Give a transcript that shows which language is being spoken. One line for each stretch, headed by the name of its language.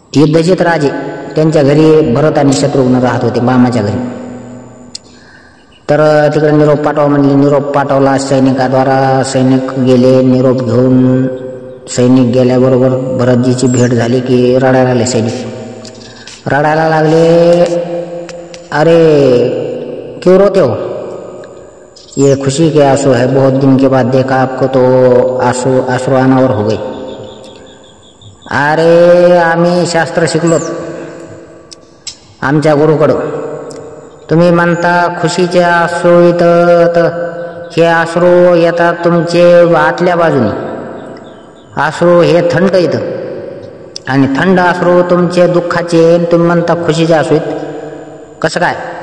Marathi: युद्धजित राजे त्यांच्या घरी भरत आणि शत्रुघ्न राहत होते, मामाच्या घरी. तर तिकडे निरोप पाठवा म्हणले. निरोप पाठवला सैनिकाद्वारा. सैनिक गेले निरोप घेऊन. सैनिक गेल्याबरोबर भरतजीची भेट झाली की रडायला लागले सैनिक. रडायला लागले,
Hindi: अरे क्यों रोते हो, ये खुशी के आंसू है, बहुत दिन के बाद देखा आपको तो आंसू अनावर हो गए.
Marathi: अरे आम्ही शास्त्र शिकलोत आमच्या गुरुकडं. तुम्ही म्हणता खुशीचे आंसू, इथं हे अश्रू येतात तुमचे आतल्या बाजूने. अश्रू हे थंड येतं आणि थंड अश्रू तुमचे दुःखाचे, तुम्ही म्हणता खुशीचे अश्रू आहेत. कसं काय.